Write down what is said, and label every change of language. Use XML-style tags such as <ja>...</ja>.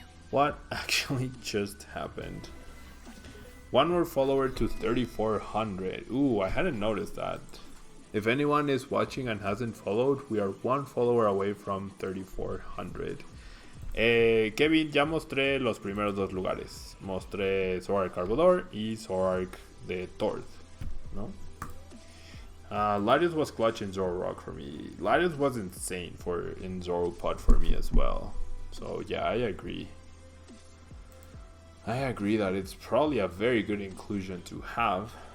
<en>What actually just happened? One more follower to 3,400. Ooh, I hadn't noticed that. If anyone is watching and hasn't followed, we are 1 follower away from 3,400.</en> <es>Kevin, ya mostré los primeros 2 lugares. Mostré Zoroark Arbodor y Zoroark de Torth, ¿no?</es> <en>Latios was clutch in Zoroark for me. Latios was insane in Zoroark for me as well. So yeah, I agree. I agree that it's probably a very good inclusion to have.</en>